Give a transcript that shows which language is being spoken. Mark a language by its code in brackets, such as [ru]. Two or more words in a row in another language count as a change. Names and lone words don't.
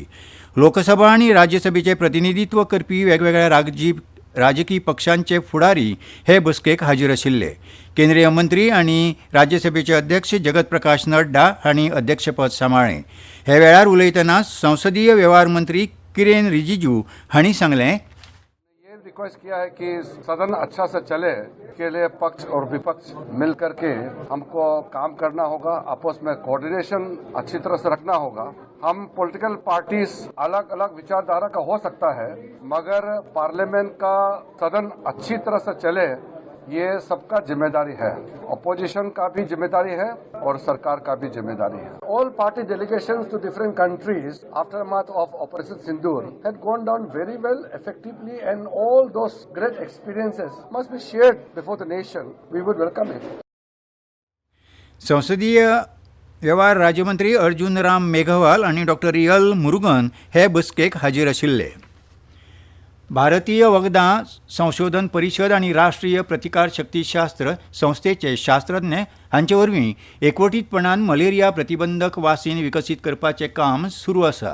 [kok] लोकसभा आनी राज्यसभेचें प्रतिनिधित्व करपी वेगवेगळ्या राजकी पक्षांचे फुडारी हे बसकेक हाजीर आशिल्ले. केंद्रीय मंत्री आनी राज्यसभेचे अध्यक्ष जगत प्रकाश नड्डा हांणी अध्यक्षपद सांबाळ्ळें. हे वेळार उलयतना संसदीय वेव्हार मंत्री किरेन रिजिजू हांणी सांगलें, [hi] रिक्वेस्ट किया है कि सदन अच्छा से चले के लिए पक्ष और विपक्ष मिल करके हमको काम करना होगा. आपस में कोऑर्डिनेशन अच्छी तरह से रखना होगा. हम [en] political parties [hi] अलग अलग विचारधारा का हो सकता है, मगर पार्लियामेंट का सदन अच्छी तरह से चले ये सबका जिम्मेदारी है. अपोजिशन का भी जिम्मेदारी है और सरकार का भी जिम्मेदारी है. [en] All party delegations to different countries aftermath of Operation Sindoor had gone down very well, effectively, and all those great experiences must be shared before the nation. We would welcome it. [kok] संसदीय वेव्हार राज्यमंत्री अर्जुन राम मेघवाल आनी डॉ. एल मुरुगन हे बसकेक हाजीर आशिल्ले. भारतीय वखदां संशोधन परिशद आनी राष्ट्रीय प्रतिकार शक्तीशास्त्र संस्थेचे शास्त्रज्ञ हांचे वरवीं एकवटीतपणान मलेरिया प्रतिबंधक वासीन विकसीत करपाचें काम सुरू आसा.